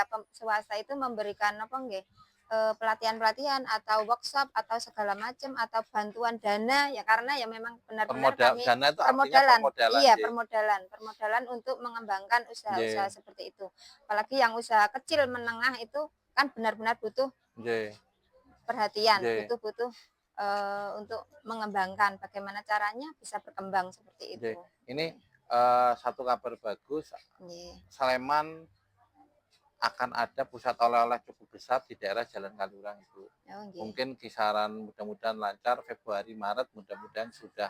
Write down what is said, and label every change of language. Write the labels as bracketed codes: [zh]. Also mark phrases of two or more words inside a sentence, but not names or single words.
[id] nggih ya swasta itu memberikan apa nggih, pelatihan-pelatihan atau workshop atau segala macam atau bantuan dana ya karena ya memang benar-benar kami Dana itu artinya permodalan permodalan, iya nggih. permodalan untuk mengembangkan usaha-usaha Nggih, seperti itu. Apalagi yang usaha kecil menengah itu kan benar-benar butuh nggih, perhatian, nggih, butuh-butuh, untuk mengembangkan bagaimana caranya bisa berkembang seperti nggih. itu. Ini, Nggih, satu kabar bagus, nggih. Sleman akan ada pusat oleh-oleh cukup besar di daerah Jalan Kaliurang, Ibu. Oh nggih. Mungkin kisaran mudah-mudahan lancar Februari, Maret, mudah-mudahan sudah